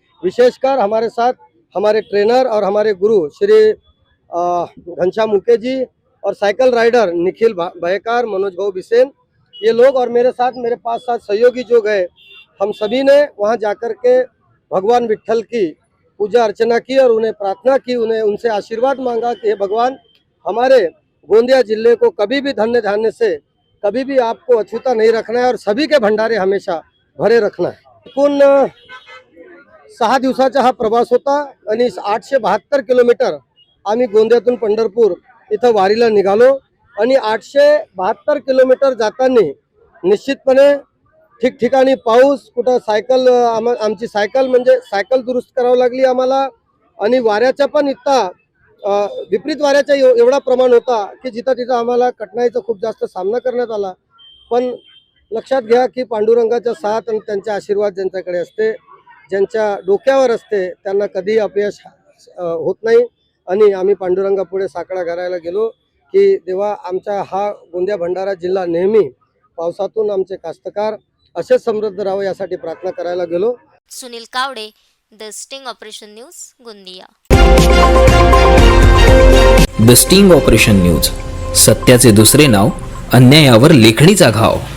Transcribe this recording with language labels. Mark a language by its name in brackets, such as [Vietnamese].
[Hindi] विशेषकर हमारे साथ हमारे ट्रेनर और हमारे गुरु श्री घनश्याम मुके जी और साइकिल राइडर निखिल भयकार, मनोज भाऊ बिसेन, ये लोग और मेरे साथ मेरे 5-7 सहयोगी जो गए, हम सभी ने वहाँ जाकर के भगवान विठ्ठल की पूजा अर्चना की और उन्हें प्रार्थना की, उनसे आशीर्वाद मांगा कि हे भगवान हमारे गोंदिया जिले को कभी भी धन्य धान्य से कभी भी आपको अछूता नहीं रखना है और सभी के भंडारे हमेशा भरे रखना है। [Marathi] एकूण 6 दिवसाचा हा प्रवास होता आणि 872 किलोमीटर आम्ही गोंदियातून पंढरपूर इथं वारीला निघालो आणि 872 किलोमीटर जाताना निश्चितपणे ठिकठिकाणी पाऊस, कुठं सायकल, आमची सायकल म्हणजे सायकल दुरुस्त करावं लागली आम्हाला आणि वाऱ्याचा पण इतका विपरीत वाऱ्याचा एवढा प्रमाण होता की जिथं आम्हाला कठीणाईचा खूप जास्त सामना करण्यात आला। पण लक्षात घ्या की पांडुरंगाचा साथ आणि त्यांचा आशीर्वाद ज्यांच्याकडे असते, ज्यांच्या डोक्यावर असते, त्यांना कधी अपयश होत नाही। आणि आम्ही पांडुरंगापुढे साकडा घालायला गेलो की देवा आमचा हा गोंदिया भंडारा जिल्हा नेहमी पावसातून आमचे कास्तकार असे समृद्ध राहावे यासाठी प्रार्थना करायला गेलो। Sunil Kawade, the sting operation news, Gondia. The sting operation news, सत्याचे दुसरे नाव, अन्यायावर लेखणीचा घाव।